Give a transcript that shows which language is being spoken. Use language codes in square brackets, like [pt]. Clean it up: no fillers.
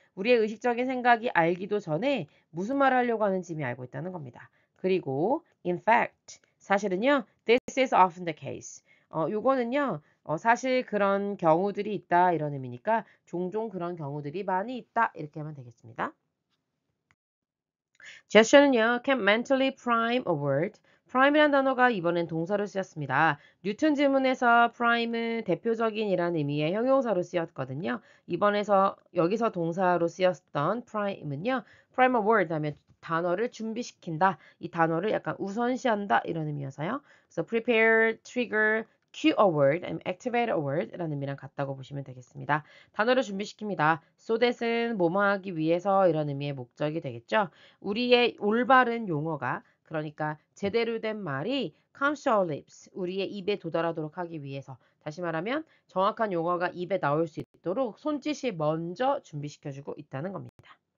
[ko] 우리의 의식적인 생각이 알기도 전에 무슨 말을 하려고 하는지 이미 알고 있다는 겁니다. 그리고 [en] in fact [ko] 사실은요 [en] this is often the case [ko] 요거는요 사실 그런 경우들이 있다 이런 의미니까 종종 그런 경우들이 많이 있다 이렇게 하면 되겠습니다. [en] gesture는요 can mentally prime a word [ko] prime이라는 단어가 이번엔 동사로 쓰였습니다. 뉴턴 지문에서 prime은 대표적인이라는 의미의 형용사로 쓰였거든요. 이번에서 여기서 동사로 쓰였던 prime은요. [en] prime a word [ko] 하면 단어를 준비시킨다. 이 단어를 약간 우선시한다 이런 의미여서요. 그래서 [en] prepare, trigger, cue a word, [ko] 아니면 [en] activate a word [ko] 라는 의미랑 같다고 보시면 되겠습니다. 단어를 준비시킵니다. so that은 뭐뭐 하기 위해서 이런 의미의 목적이 되겠죠. 우리의 올바른 용어가 그러니까 제대로 된 말이 [en] comes to our lips. [ko] 우리의 입에 도달하도록 하기 위해서. 다시 말하면 정확한 용어가 입에 나올 수 있도록 손짓이 먼저 준비시켜주고 있다는 겁니다.